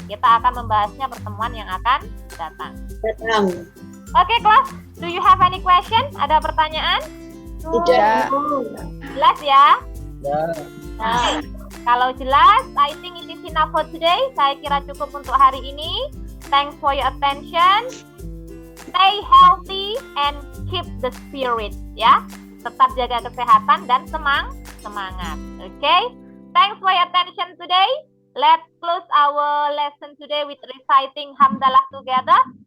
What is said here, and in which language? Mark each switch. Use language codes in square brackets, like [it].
[id] Kita akan membahasnya pertemuan yang akan datang. [en] Oke, kelas, do you have any question? [id] Ada pertanyaan? Tidak. Jelas ya? ya. Nah, kalau jelas, [en] I think it is enough for today. [id] Saya kira cukup untuk hari ini. [en] Thanks for your attention. Stay healthy and keep the spirit, ya. [id] Tetap jaga kesehatan dan semangat. [en] Okay? Thanks for your attention today. Let's close our lesson today with reciting hamdalah together.